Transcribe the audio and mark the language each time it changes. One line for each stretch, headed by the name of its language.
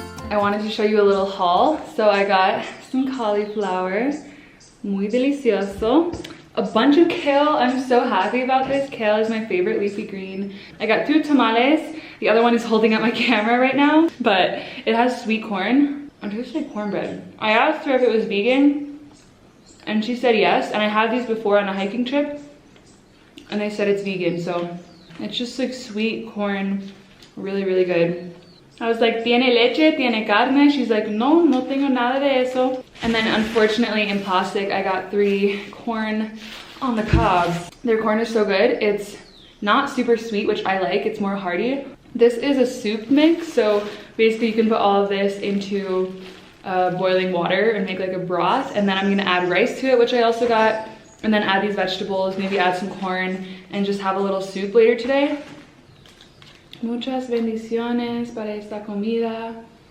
English: I wanted to show you a little haul. So I got some cauliflower,
Spanish: muy delicioso.
English: A bunch of kale. I'm so happy about this. Kale is my favorite leafy green. I got 2 tamales. The other one is holding up my camera right now, but it has sweet corn. I'm just like cornbread. I asked her if it was vegan and she said yes, and I had these before on a hiking trip and they said it's vegan, so it's just like sweet corn, really, really good. I was like,
Spanish: ¿tiene leche? ¿Tiene carne?
English: She's like,
Spanish: no, no tengo nada de eso.
English: And then unfortunately in plastic, I got 3 corn on the cobs. Their corn is so good. It's not super sweet, which I like. It's more hearty. This is a soup mix. So basically you can put all of this into boiling water and make like a broth. And then I'm gonna add rice to it, which I also got. and then add these vegetables, maybe add some corn, and just have a little soup later today.
Spanish: Muchas bendiciones para esta comida.